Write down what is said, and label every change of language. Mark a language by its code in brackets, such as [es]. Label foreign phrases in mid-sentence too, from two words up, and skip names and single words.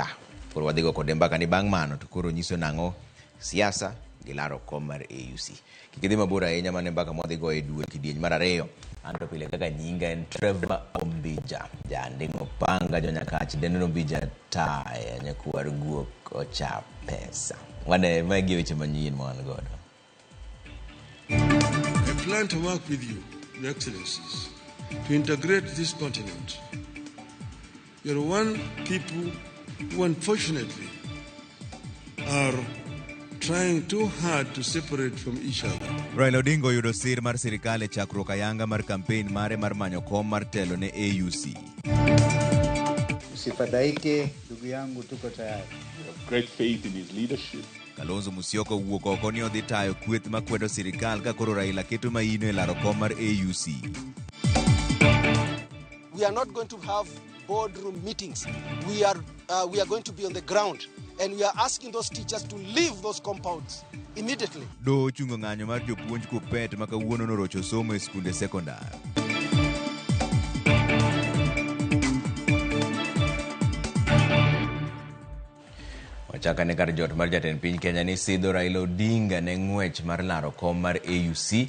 [luo] Koro wadhigo kode mbaka ni bang' mano to koro nyiso nang'o siasa gi laro kom mar AUC. Kik idhi mabor ahinya mane mbaka mwadhigo e duol kidieny mar ariyo. Anto pile kaka nyinga en Trevor Ombija. Janding'o panga Jonyakach Denden Ombija taya nyakwar guok ocha pesa. Wane magi weche manyien ma wan godo. [en] I plan to work with you, Your Excellencies, to integrate this continent. You're one people who unfortunately are trying too hard to separate from each other. [luo] Raila Odinga oyudo sir mar sirikal e chakruok ayanga mar campaign mare mar manyo kom mar telo ne AUC. [sw] Usifadhaike ndugu yangu, tuko tayari. [en] We have great faith in his leadership. [luo] Kalonzo Musyoka wuok oko ni odhi tayo kweth makwedo sirikal ka koro Raila keto maino e laro kom mar AUC. [en] We are not going to have boardroom meetings. We are going to be on the ground. And we are asking those teachers to leave those compounds immediately. [luo] Do chungo ng'anyo mar jopuonj Kuppet ma kawuono norocho somo e skunde sekondar. Wachaka ne kar jot mar jatend piny Kenya ni sidho Raila Odinga ne ng'wech mar laro kom mar AUC.